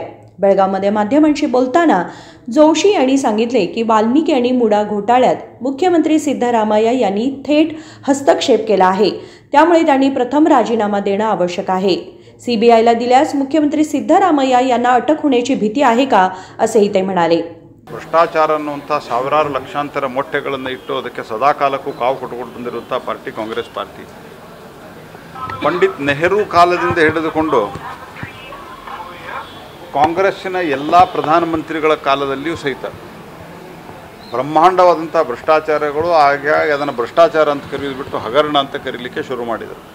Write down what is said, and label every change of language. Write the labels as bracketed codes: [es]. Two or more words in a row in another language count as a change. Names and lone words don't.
[mr] बेळगावमध्ये माध्यमांशी बोलताना जोशी यांनी सांगितले की वाल्मिकी आणि मुडा घोटाळ्यात मुख्यमंत्री सिद्धरामय्या यांनी थेट हस्तक्षेप केला आहे, त्यामुळे त्यांनी प्रथम राजीनामा देणं आवश्यक आहे। CBIला दिल्यास मुख्यमंत्री सिद्धरामय्या यांना अटक होण्याची भीती आहे का असेही ते म्हणाले। [kn] ಭ್ರಷ್ಟಾಚಾರ ಅನ್ನುವಂಥ ಸಾವಿರಾರು ಲಕ್ಷಾಂತರ ಮೊಟ್ಟೆಗಳನ್ನು ಇಟ್ಟು ಅದಕ್ಕೆ ಸದಾಕಾಲಕ್ಕೂ ಕಾವು ಕೊಟ್ಟುಕೊಂಡು ಬಂದಿರುವಂಥ ಪಾರ್ಟಿ ಕಾಂಗ್ರೆಸ್ ಪಾರ್ಟಿ ಪಂಡಿತ್ ನೆಹರು ಕಾಲದಿಂದ ಹಿಡಿದುಕೊಂಡು ಕಾಂಗ್ರೆಸ್ಸಿನ ಎಲ್ಲ ಪ್ರಧಾನಮಂತ್ರಿಗಳ ಕಾಲದಲ್ಲಿಯೂ ಸಹಿತ ಬ್ರಹ್ಮಾಂಡವಾದಂಥ ಭ್ರಷ್ಟಾಚಾರಗಳು ಹಾಗೆ ಅದನ್ನು ಭ್ರಷ್ಟಾಚಾರ ಅಂತ ಕರೆದುಬಿಟ್ಟು ಹಗರಣ ಅಂತ ಕರೀಲಿಕ್ಕೆ ಶುರು ಮಾಡಿದರು।